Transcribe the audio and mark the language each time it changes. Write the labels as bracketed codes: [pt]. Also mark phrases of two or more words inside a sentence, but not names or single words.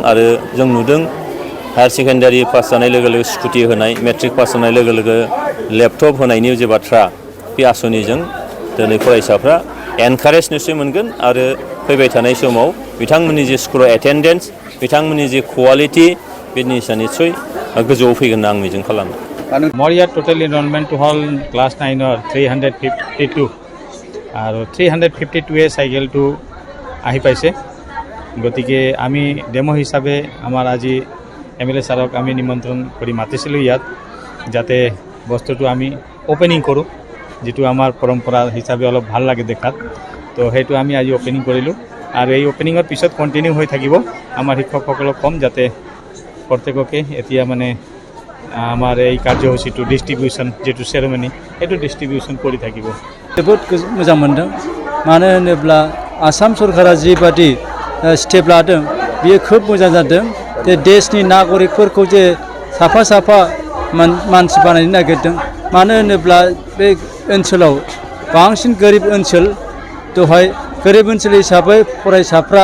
[brx] आरो जों नुदों [en] higher secondary pass [brx] जानाय लोगो लोगो स्कुटि होनाय, [en] matric pass [brx] जानाय लोगो लोगो लेपटप होनायनि जे बाथ्रा, बे आसनिजों दिनै फरायसाफ्रा एनकारेज निस्सय मोनगोन आरो फैबाय थानाय समाव बिथांमोननि जे स्कुलाव एटेन्डेन्स, बिथांमोननि जे क्वालिटि, बे निस्सय गोजौआव फैगोन होनना आं मिजिं खालामो। [as] মোৰ ইয়াত [en] total enrollment [as] হ'ল ক্লাছ 9-ৰ 352 আৰু 352 চাইকেলটো আহি পাইছে। গতিকে আমি ডেমো হিচাপে আমাৰ আজি MLA ছাৰক আমি নিমন্ত্ৰণ কৰি মাতিছিলোঁ ইয়াত যাতে বস্তুটো আমি অপেনিং কৰোঁ যেটো আমাৰ পৰম্পৰা হিচাপে অলপ ভাল লাগে দেখাত তো সেইটো আমি আজি অপেনিং কৰিলোঁ আৰু এই অপেনিঙৰ পিছত কণ্টিনিউ হৈ থাকিব আমাৰ শিক্ষকসকলক কম যাতে প্ৰত্যেককে এতিয়া মানে আমাৰ এই কাৰ্যসূচীটো ডিষ্ট্ৰিবিউশ্যন যেটো চেৰেমনি এইটো ডিষ্ট্ৰিবিউশ্যন কৰি থাকিব [brx] जोबोद मोजां मोनदों मानो होनोब्ला आसाम सरकारा जिबादि स्टेप लादों बियो खोब मोजां जादों जे देशनि नागरिकफोरखौ जे साफा साफा मानसि बानायनो नागिरदों मानो होनोब्ला बे ओनसोलाव बांसिन गोरिब ओनसोल दहाय गोरिब ओनसोल हिसाबै फरायसाफ्रा